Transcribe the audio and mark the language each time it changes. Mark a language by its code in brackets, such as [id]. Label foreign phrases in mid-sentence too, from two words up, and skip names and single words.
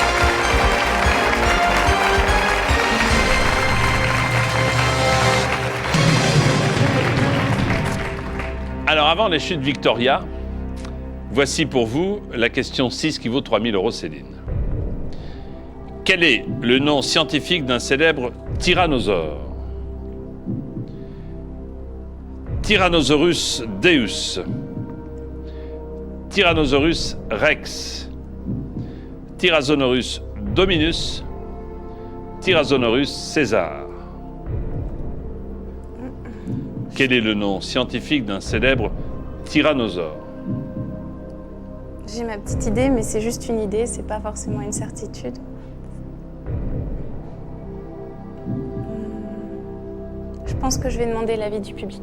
[fr] Alors, avant les chutes Victoria, voici pour vous la question 6 qui vaut 3000 €, Céline. Quel est le nom scientifique d'un célèbre tyrannosaure? Tyrannosaurus deus, Tyrannosaurus rex, Tyrannosaurus dominus, Tyrannosaurus César. Quel est le nom scientifique d'un célèbre tyrannosaure? J'ai ma petite idée, mais c'est juste une idée, c'est pas forcément une certitude. Je pense que je vais demander l'avis du public.